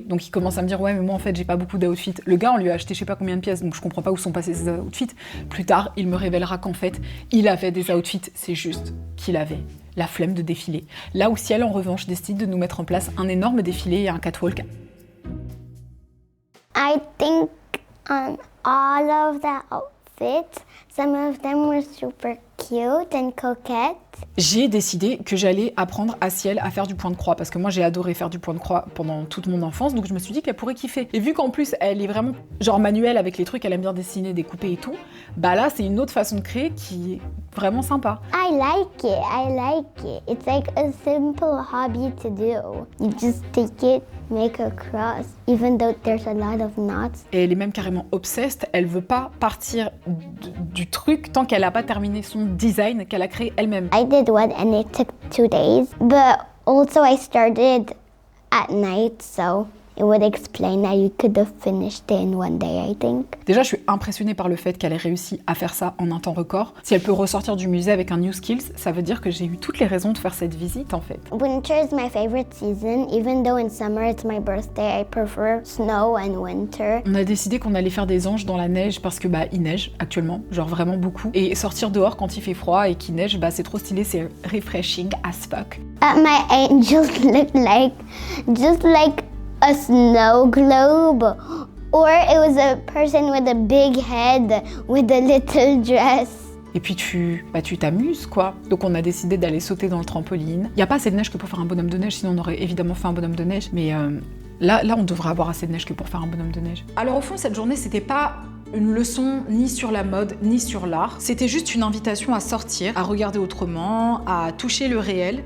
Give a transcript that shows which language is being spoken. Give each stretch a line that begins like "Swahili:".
French: Donc il commence à me dire, ouais, mais moi, en fait, j'ai pas beaucoup d'outfits. Le gars, on lui a acheté je sais pas combien de pièces, donc je comprends pas où sont passés ses outfits. Plus tard, il me révélera qu'en fait, il avait des outfits. C'est juste qu'il avait la flemme de défiler. Là où Ciel, en revanche, décide de nous mettre en place un énorme défilé et un catwalk.
English: I think on all of the outfits, some of them were super cute and coquette.
French: J'ai décidé que j'allais apprendre à Ciel à faire du point de croix parce que moi j'ai adoré faire du point de croix pendant toute mon enfance, donc je me suis dit qu'elle pourrait kiffer. Et vu qu'en plus elle est vraiment genre manuelle avec les trucs, elle aime bien dessiner, découper et tout, bah là c'est une autre façon de créer qui est vraiment sympa.
English: I like it. It's like a simple hobby to do. You just take it, make a cross, even though there's a lot of knots.
French: Et elle est même carrément obsessed, elle veut pas partir du truc tant qu'elle a pas terminé son design qu'elle a créé elle-même.
English: I did one and it took 2 days, but also I started at night, so it would explain that you could have finished it in 1 day, I think.
French: Déjà, je suis impressionnée par le fait qu'elle ait réussi à faire ça en un temps record. Si elle peut ressortir du musée avec un new skills, ça veut dire que j'ai eu toutes les raisons de faire cette visite en fait.
English: Winter is my favorite season, even though in summer it's my birthday. I prefer snow and winter.
French: On a décidé qu'on allait faire des anges dans la neige parce que il neige actuellement, genre vraiment beaucoup. Et sortir dehors quand il fait froid et qu'il neige, c'est trop stylé, c'est
English: refreshing as fuck. My angels looked like just like a snow globe, or it was a person with a big head with a little dress.
French: Et puis tu t'amuses quoi. Donc on a décidé d'aller sauter dans le trampoline. Il y a pas assez de neige que pour faire un bonhomme de neige, sinon on aurait évidemment fait un bonhomme de neige. Mais là on devrait avoir assez de neige que pour faire un bonhomme de neige. Alors au fond cette journée c'était pas une leçon ni sur la mode, ni sur l'art. C'était juste une invitation à sortir, à regarder autrement, à toucher le réel.